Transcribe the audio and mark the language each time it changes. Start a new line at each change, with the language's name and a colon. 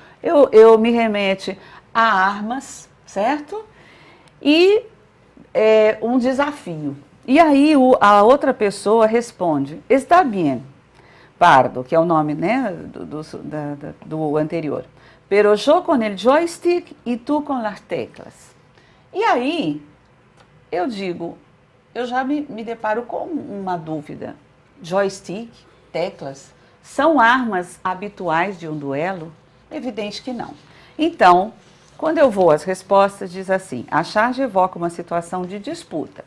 Portuguese: Eu me remete a armas, certo? E um desafio. E aí a outra pessoa responde,
Spanish: está bien,
Portuguese: Pardo, que é o nome, né, do anterior.
Spanish: Pero yo con el joystick y tú con las teclas.
Portuguese: E aí, eu digo, eu já me deparo com uma dúvida. Joystick, teclas, são armas habituais de um duelo? Evidente que não. Então, quando eu vou às respostas, diz assim, a charge evoca uma situação de disputa.